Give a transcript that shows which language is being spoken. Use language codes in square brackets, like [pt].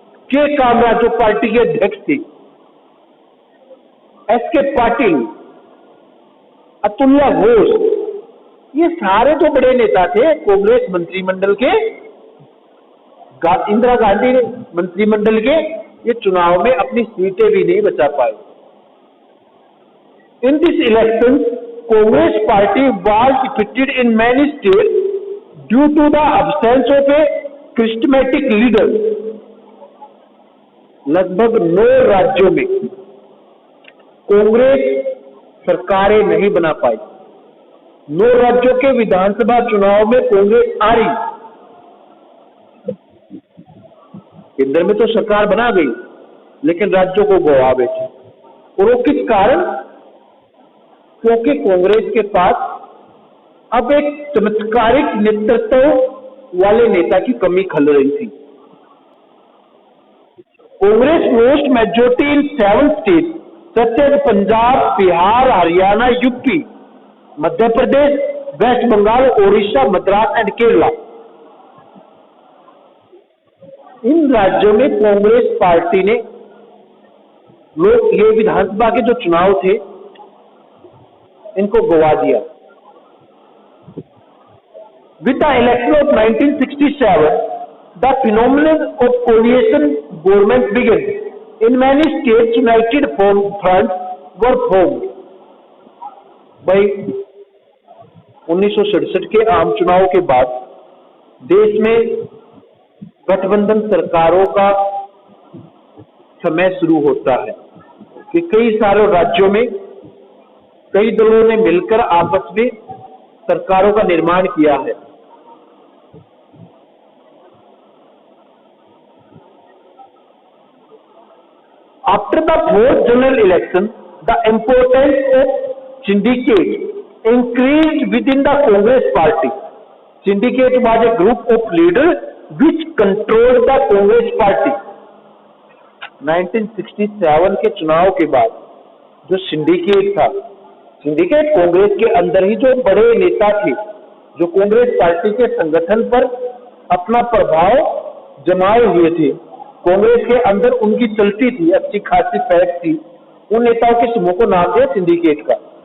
[hi] के कामराज जो पार्टी के अध्यक्ष थे, एस.के. पाटिल, अतुल्य घोष, ये सारे जो बड़े नेता थे कांग्रेस मंत्रिमंडल के, इंदिरा गांधी मंत्रिमंडल के, ये चुनाव में अपनी सीटें भी नहीं बचा पाए। [en] In this election Congress party was defeated in many states due to the absence of a charismatic leader। [hi] लगभग 9 राज्यों में कांग्रेस सरकारें नहीं बना पाई। 9 राज्यों के विधानसभा चुनाव में कांग्रेस हारी। केंद्र में तो सरकार बना गई, लेकिन राज्यों को गवा बैठी। और वो किस कारण? क्योंकि कांग्रेस के पास अब एक चमत्कारिक नेतृत्व वाले नेता की कमी खल रही थी। [en] Congress lost majority in 7 states such as Punjab, Bihar, Haryana, UP, Madhya Pradesh, West Bengal, Odisha, Madras and Kerala. [hi] इन राज्यों में कांग्रेस पार्टी ने ये विधानसभा के जो चुनाव थे इनको गवा दिया। [en] With the election of 1967 the phenomenon of coalition government began. In many states, united fronts were formed. [hi] भाई 1967 के आम चुनाव के बाद देश में गठबंधन सरकारों का समय शुरू होता है कि कई सारे राज्यों में कई दलों ने मिलकर आपस में सरकारों का निर्माण किया है। [en] After the fourth general election, the importance of syndicate increased within the Congress party. Syndicate was a group of leaders which controlled the Congress party. [hi] 1967 के चुनाव के बाद जो सिंडिकेट था, सिंडिकेट कांग्रेस के अंदर ही जो बड़े नेता थे, जो कांग्रेस पार्टी के संगठन पर अपना प्रभाव जमाए हुए थे, कांग्रेस के अंदर उनकी चलती थी, अच्छी खासी पैठ थी, उन नेताओं के समूह को नाम दिया सिंडिकेट का।